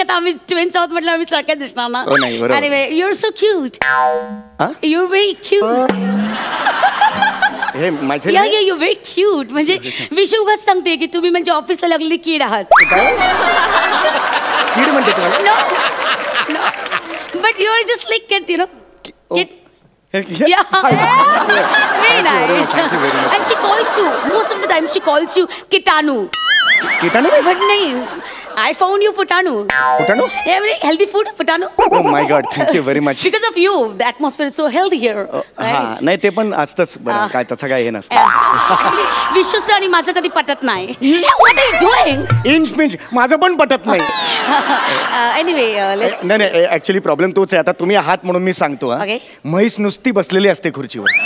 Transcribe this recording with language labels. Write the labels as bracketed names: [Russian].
[Marathi] आता आम्ही ट्विन्स आहोत म्हटलं आम्ही सारख्या दिसणार ना. हो नाही बरोबर. [English] Anyway, you're so cute. You're very cute. [Marathi] हे माझे [English] Yeah, you're very cute. [Marathi] म्हणजे विशू उगाच सांगते की तुम्ही म्हणजे ऑफिसला लागलेली कीड आहात. कीड म्हणते तुम्हाला? [English] No. But you're just like kid, you know. Kid. Yeah. Very nice. And she calls you, most of the time she calls you Kitanu. Kitanu? But nahi, I found you Putanu. Putanu? Yeah, very healthy food, Putanu. Oh my God, thank you very much. Because of you, the atmosphere is so healthy here. [Marathi] हा नाही ते पण असतंच बरं काय तसं काय हे नसतं. Actually, विशूचं आणि माझं कधी पटत नाही. [English] What are you doing? [Marathi] Inch pinch माझं पण पटत नाही. [English] Anyway, let's. [Marathi] नाही ऍक्च्युली प्रॉब्लेम तोच आहे. आता तुम्ही आहात म्हणून मी सांगतो. [English] Okay. [Marathi] म्हैस नुसती बसलेली असते खुर्चीवर.